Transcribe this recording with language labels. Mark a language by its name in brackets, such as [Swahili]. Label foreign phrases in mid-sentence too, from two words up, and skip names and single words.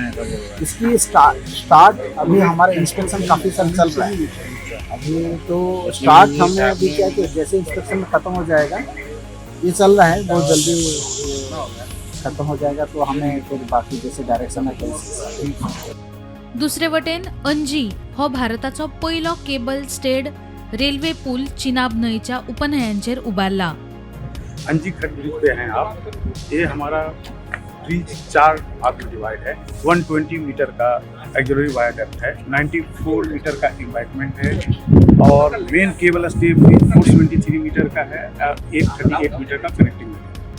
[Hindi] इसकी स्टार्ट अभी हमारा इंस्पेक्शन काफ़ी साल चल रहा है. अभी तो स्टार्ट हमने अभी क्या कि जैसे इंस्पेक्शन खत्म हो जाएगा, ये चल रहा है बहुत जल्दी खत्म हो जाएगा तो हमें फिर बाकी जैसे डायरेक्शन है. [Konkani] दुसरे वटेन अंजी हो भारताचो पयलो [English] cable stayed [Konkani] रेल्वे पूल चिनाब न्हंयच्या उपन्हयांचेर उबारला. [Hindi] अंजी खट ब्रिज पे हैं आप. ये हमारा ब्रिज 4 भाग में डिवाइड है. 120 मीटर का एक्सिलरी वायरडेप्थ है, 94 मीटर का एम्बैंकमेंट है और [English] main cable stay bridge [Hindi] 473 मीटर का है, 838 मीटर का कनेक्टिंग है.